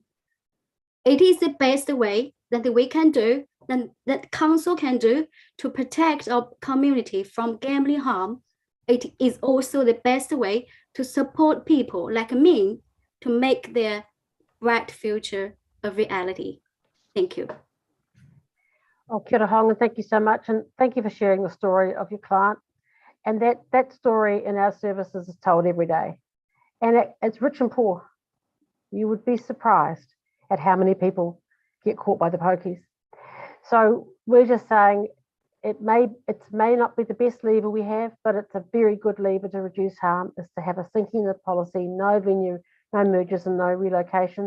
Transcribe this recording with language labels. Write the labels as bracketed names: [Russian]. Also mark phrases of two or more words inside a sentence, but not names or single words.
[English] It is the best way that we can do, that council can do to protect our community from gambling harm. It is also the best way to support people like me to make their bright future a reality. Thank you. Oh, [Māori] kia ora [English] Hong, and thank you so much. And thank you for sharing the story of your client. And that story in our services is told every day. And it's rich and poor. You would be surprised at how many people get caught by the pokies. So we're just saying it may not be the best lever we have, but it's a very good lever to reduce harm, is to have a sinking lid policy, no venue, no mergers and no relocations.